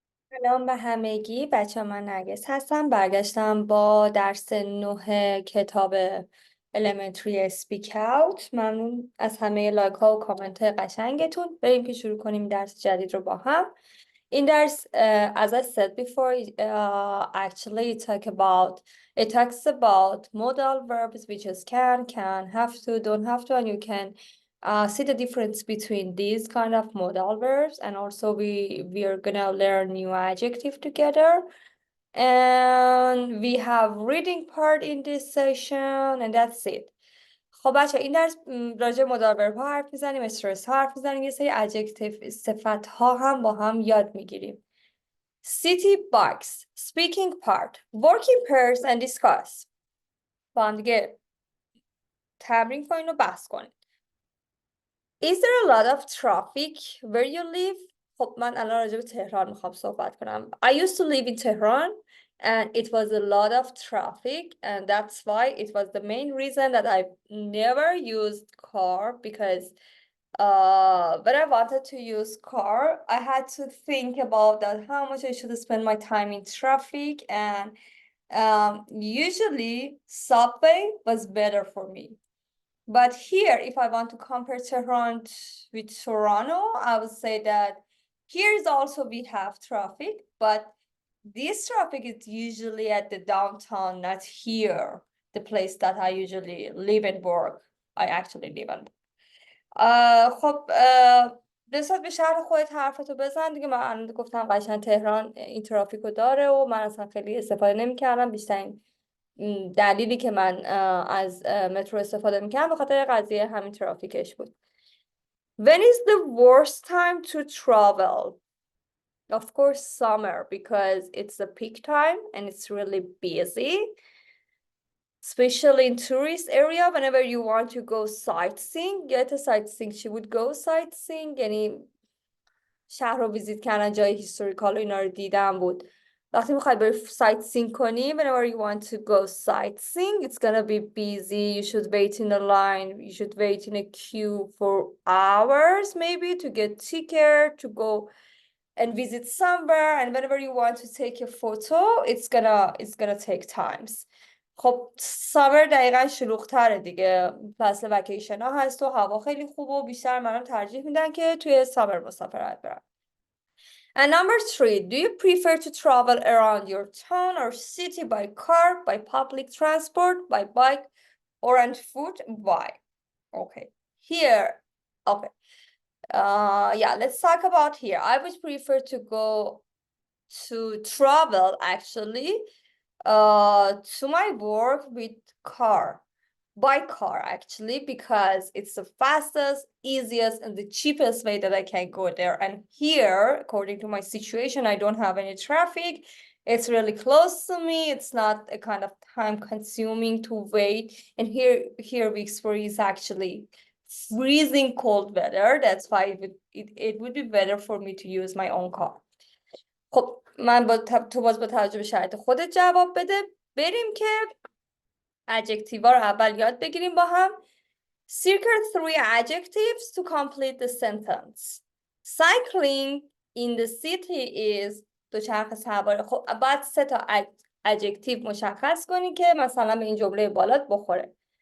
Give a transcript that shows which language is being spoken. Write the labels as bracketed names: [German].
[Persian] سلام به همگی بچه، من نرگس هستم. برگشتم با درس 9 کتاب Elementary SpeakOut. ممنون از همه لایک ها و کامنت های قشنگتون. بریم که شروع کنیم درس جدید رو با هم. این درس [English] as I said before, actually it talks about modal verbs, which is can, have to, don't have to, and you can see the difference between these kind of modal verbs, and also we are gonna learn new adjective together, and we have reading part in this session, and that's it. [Persian] خب بچه، این درس راجع مدال ورب ها حرف میزنیم، استرس ها حرف میزنیم، یه سری ادجکتیو صفت ها هم با هم یاد میگیریم. [English] city box, speaking part, working pairs and discuss. [Persian] با هم دیگه تمرین کنین و بحث کنین. [English] Is there a lot of traffic where you live? [Persian] خب من الان راجع به تهران میخوام صحبت کنم. [English] I used to live in Tehran and it was a lot of traffic, and that's why it was the main reason that I never used car, because when I wanted to use car, I had to think about that how much I should spend my time in traffic, and usually subway was better for me. But here, if I want to compare Tehran with Toronto, I would say that here is also we have traffic, but this traffic is usually at the downtown, not here, the place that I usually live and work. I actually live and [Persian] خب نسبت به شهر خودت حرفتو بزن دیگه. من الان گفتم قشنگ تهران این ترافیک رو داره و من اصلا خیلی استفاده نمی‌کردم. بیشترین دلیلی که من از مترو استفاده می‌کردم به خاطر قضیه همین ترافیکش بود. [English] When is the worst time to travel? Of course summer, because it's the peak time and it's really busy. Especially in tourist area, whenever you want to go sightseeing, get a sightseeing. She would go sightseeing. [Persian] یعنی شهر رو ویزیت کردن، جای هیستوریکال و اینا رو دیدن بود. وقتی میخوای بری [English] sightseeing کنی, whenever you want to go sightseeing, it's gonna be busy. You should wait in a line. You should wait in a queue for hours, maybe, to get ticket to go and visit somewhere. And whenever you want to take a photo, it's gonna take times. [Persian] خب سامر دقیقا شلوغ‌تره دیگه، فصل وکیشن ها هست و هوا خیلی خوبه و بیشتر منم ترجیح میدن که توی سامر مسافرت برم. [English] And number 3, do you prefer to travel around your town or city by car, by public transport, by bike, or on foot? Why? Okay, here, okay. Yeah, let's talk about here. I would prefer to travel actually to my work with by car actually, because it's the fastest, easiest, and the cheapest way that I can go there. And here, according to my situation, I don't have any traffic. It's really close to me. It's not a kind of time consuming to wait. And here we experience actually freezing cold weather. That's why it would be better for me to use my own car. [Persian] خب من تو باز با توجه به شرایط خودت جواب بده. بریم که adjective ها رو اول یاد بگیریم با هم. [English] Circle 3 adjectives to complete the sentence. Cycling in the city is [Persian] دوچرخه سواری. خب بعد 3 تا adjective مشخص کنی که مثلا به این جمله بالات بخوره.